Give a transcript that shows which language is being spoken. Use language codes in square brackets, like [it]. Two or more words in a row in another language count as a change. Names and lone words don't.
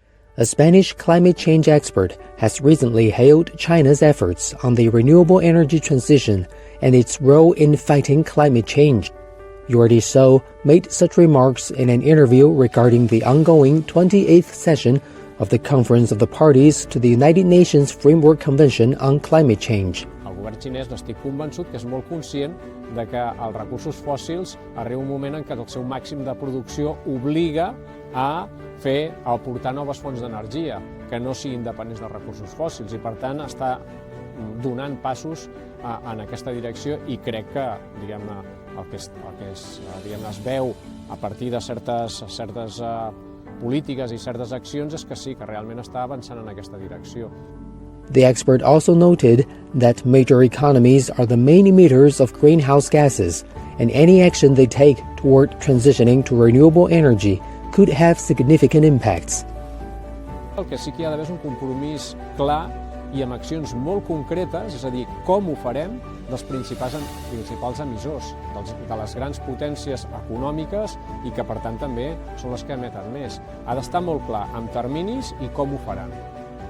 [en] A Spanish climate change expert has recently hailed China's efforts on the renewable energy transition and its role in fighting climate change. Jordi So made such remarks in an interview regarding the ongoing 28th session of the Conference of the Parties to the United Nations Framework Convention on Climate Change. [ca] El govern xinès n'estic convençut que és molt conscient de que els recursos fòssils arriba un moment en què el seu màxim de producció obliga a aportar noves fonts d'energia que no siguin dependents dels recursos fòssils i per tant està donant passos en aquesta direcció i crec que el que es veu a partir de certes polítiques i certes accions és que sí, que realment està avançant en aquesta direcció. [en] The expert also noted that major economies are the main emitters of greenhouse gases, and any action they take toward transitioning to renewable energy could have significant impacts. [ca] El que sí que hi ha d'haver és un compromís clar i amb accions molt concretes, és a dir, com ho farem dels principals emissors, de les grans potències econòmiques i que per tant també són les que emeten més. Ha d'estar molt clar amb terminis i com ho faran.